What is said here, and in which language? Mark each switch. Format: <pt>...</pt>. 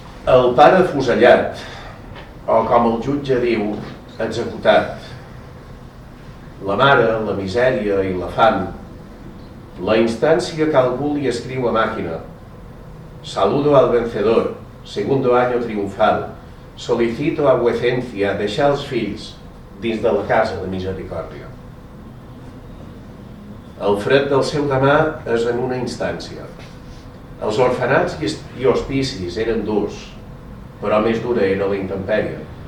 <ca>El pare afusellat, o com el jutge diu, executat. La mare, la misèria i la fam. La instància calcula y escriu a màquina.</ca> <es>Saludo al vencedor, segundo año triunfal. Solicito a vuecencia</es> <ca>deixar els fills dins de la Casa de Misericòrdia. El fred del seu demà és en una instància. Els orfenats i hospicis eren durs, però més dura era la intempèrie.</ca>